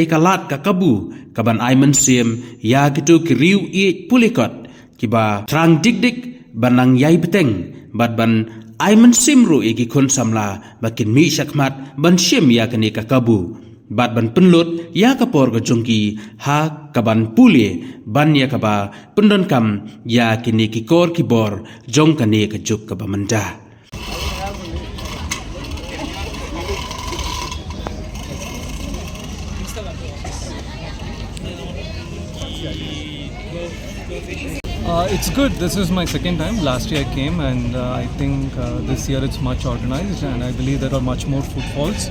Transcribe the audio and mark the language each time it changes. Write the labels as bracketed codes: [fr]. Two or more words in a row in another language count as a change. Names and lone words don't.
[kha] kalat kakabu kaban aiman sim ya kitu kiriu i pulikot kiba trang dik banang yai beteng bat ban Aiman simru iki kun samla bakin mi syakmat ban sim ya kani kakabu bat ban penlut ya kapor ke jongki ha kaban puli ban ya kaba pendon kam ya kini kikor kibor jong kani kejuk kabamanda. [en] It's good. This is my second time. Last year I came, and I think this year it's much organized, and I believe there are much more footfalls.